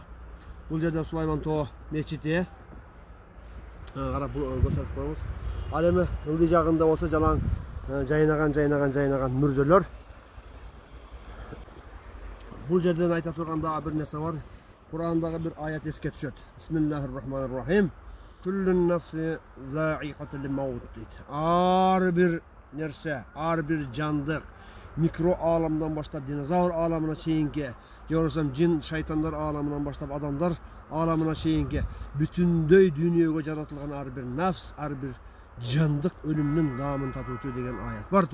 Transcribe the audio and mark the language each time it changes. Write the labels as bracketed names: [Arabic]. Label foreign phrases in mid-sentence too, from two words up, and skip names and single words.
[Kyrgyz] Бул жерде Сулайман Тоо мечити. Карап көрсөтүп коебуз. Ал эми ылдый жагында болсо жалаң жайнаган мүрзөлөр. Бул жерден айта турганда бир нерсе бар. Курандагы бир аят эске түшөт. [Arabic] بسم الله الرحمن الرحيم. كل نفس ذائقة الموت дейт. [Kyrgyz] Ар бир нерсе, ар бир жандык, микро аламдан баштап динозавр аламына чейинки, жоросам жин шайтандар аламынан баштап адамдар аламына чейинки бүтүндөй дүйнөгө жаратылган ар бир нафс, ар бир жандык өлүмнүн даамын татуучу деген аят бар.